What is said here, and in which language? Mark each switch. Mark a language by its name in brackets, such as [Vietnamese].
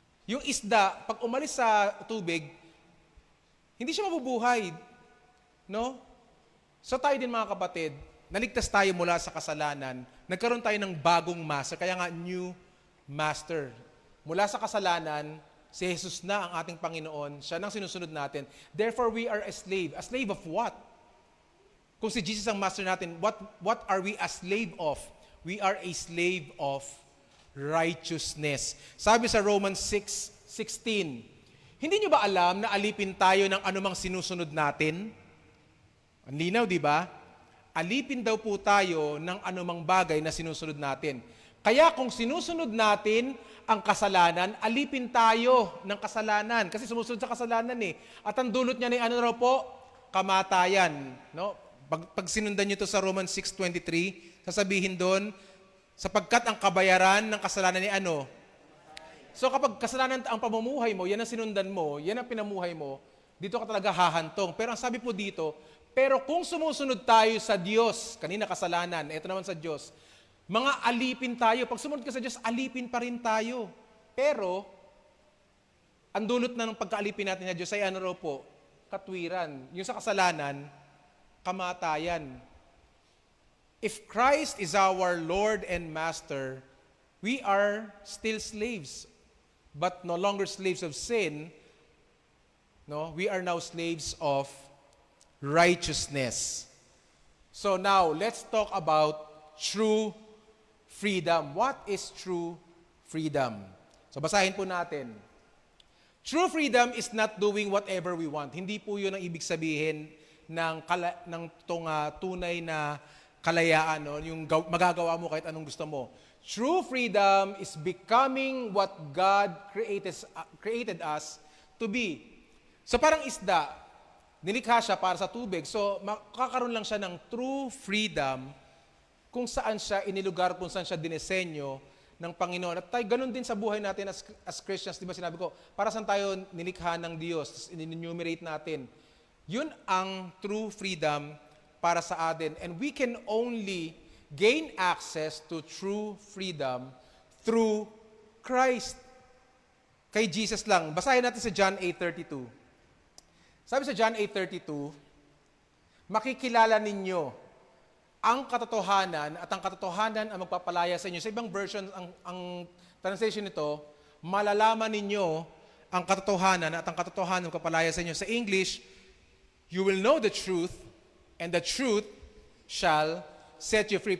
[Filipino] Yung isda, pag umalis sa tubig, hindi siya mabubuhay. No? So tayo din mga kapatid, naligtas tayo mula sa kasalanan, nagkaroon tayo ng bagong master, kaya nga [English] new master. [Filipino] Mula sa kasalanan, si Jesus na ang ating Panginoon, siya nang sinusunod natin. [English] Therefore, we are a slave. A slave of what? [Filipino] Kung si Jesus ang master natin, [English] what are we a slave of? We are a slave of righteousness. [Filipino] Sabi sa Romans 6:16, hindi nyo ba alam na alipin tayo ng anumang sinusunod natin? Ang linaw, di ba? Alipin daw po tayo ng anumang bagay na sinusunod natin. Kaya kung sinusunod natin ang kasalanan, alipin tayo ng kasalanan. Kasi sumusunod sa kasalanan eh. At ang dulot niya ay ano raw po? Kamatayan. No? Pag sinundan nyo to sa Romans 6:23, sasabihin doon, Sapagkat ang kabayaran ng kasalanan ni ano? So kapag kasalanan ang pamumuhay mo, yan ang sinundan mo, yan ang pinamuhay mo, dito ka talaga hahantong. Pero ang sabi po dito, pero kung sumusunod tayo sa Diyos, kanina kasalanan, ito naman sa Diyos, mga alipin tayo. Pag sumunod ka sa Diyos, alipin pa rin tayo. Pero, ang dulot na ng pagkaalipin natin sa Diyos ay ano raw po? Katwiran. Yung sa kasalanan, kamatayan. [English] If Christ is our Lord and Master, we are still slaves, but no longer slaves of sin. No, we are now slaves of righteousness. So now, let's talk about true freedom. What is true freedom? [Filipino] So basahin po natin. [English] True freedom is not doing whatever we want. [Filipino] Hindi po yun ang ibig sabihin ng tunay na kalayaan, no? Yung magagawa mo kahit anong gusto mo. [English] True freedom is becoming what God created us to be. [Filipino] So parang isda, nilikha siya para sa tubig. So makakaroon lang siya ng true freedom kung saan siya inilugar, kung saan siya dinesenyo ng Panginoon. At tayo, ganun din sa buhay natin [English] as Christians. [Filipino] Di ba sinabi ko, para saan tayo nilikha ng Diyos, in-enumerate natin. Yun ang true freedom para sa atin. [English] And we can only gain access to true freedom through Christ. [Filipino] Kay Jesus lang. Basahin natin sa John 8:32. Sabi sa John 8:32, makikilala ninyo ang katotohanan at ang katotohanan ang magpapalaya sa inyo. Sa ibang version, ang translation nito, malalaman ninyo ang katotohanan at ang katotohanan ang magpapalaya sa inyo. Sa [English] English, you will know the truth and the truth shall set you free.